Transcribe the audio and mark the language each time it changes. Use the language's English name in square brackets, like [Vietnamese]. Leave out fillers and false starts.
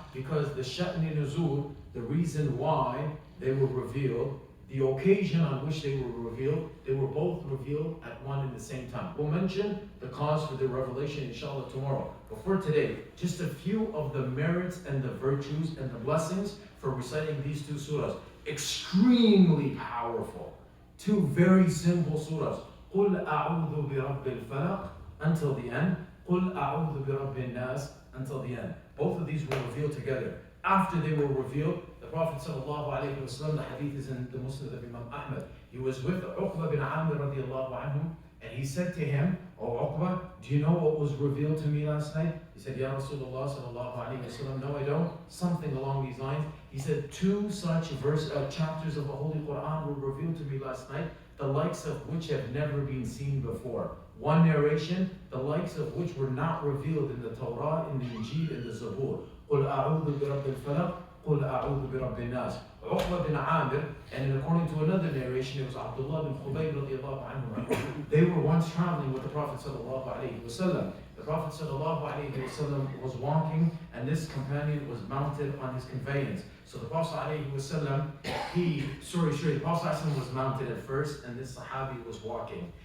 [English] Because the Sha'ni Nuzul, the reason why they were revealed, the occasion on which they were revealed, they were both revealed at one and the same time. We'll mention the cause for the revelation inshallah tomorrow. But for today, just a few of the merits and the virtues and the blessings for reciting these 2 surahs. Extremely powerful. 2 very simple surahs. [Arabic] قُلْ أَعُوذُ بِرَبِّ الْفَلَقِ [English] until the end. [Arabic] قُلْ أَعُوذُ بِرَبِّ النَّاسِ [English] until the end. Both of these were revealed together. After they were revealed, the Prophet ﷺ, the hadith is in the Musnad of Imam Ahmad, he was with Uqba bin Amir radiallahu anhu, and he said to him, "O Uqba, do you know what was revealed to me last night?" He said, "Ya Rasulullah sallallahu alayhi wa sallam, no I don't." Something along these lines. He said, 2 such chapters of the Holy Quran were revealed to me last night, the likes of which have never been seen before. One narration, the likes of which were not revealed in the Torah, in the Injil, in the Zabur. [Arabic] قل أعوذ برب الفلق, قل أعوذ برب الناس. [English] Uqba bin Amir, and according to another narration, it was Abdullah bin Khubayb radiallahu anhu. They were once traveling with the Prophet sallallahu alaihi wasallam. The Prophet sallallahu alaihi wasallam was walking, and this companion was mounted on his conveyance. So the Prophet alaihi wasallam, the Prophet sallallahu alaihi wasallam was mounted at first, and this Sahabi was walking.